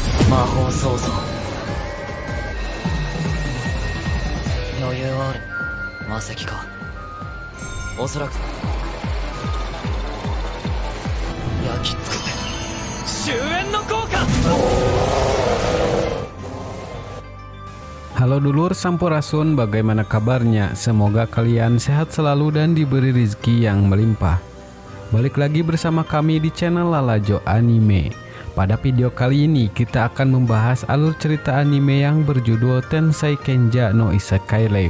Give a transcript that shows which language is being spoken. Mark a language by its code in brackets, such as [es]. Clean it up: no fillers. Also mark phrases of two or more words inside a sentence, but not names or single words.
[ja] 魔法操作余裕はある。魔石か。おそらく焼き尽くせ終焉の効果。 [id] Halo [su] dulur Sampurasun, [id] bagaimana kabarnya? Semoga kalian sehat selalu dan diberi rezeki yang melimpah. Balik lagi bersama kami di channel Lalajo Anime. Pada video kali ini kita akan membahas alur cerita anime yang berjudul Tensei Kenja no Isekai Life.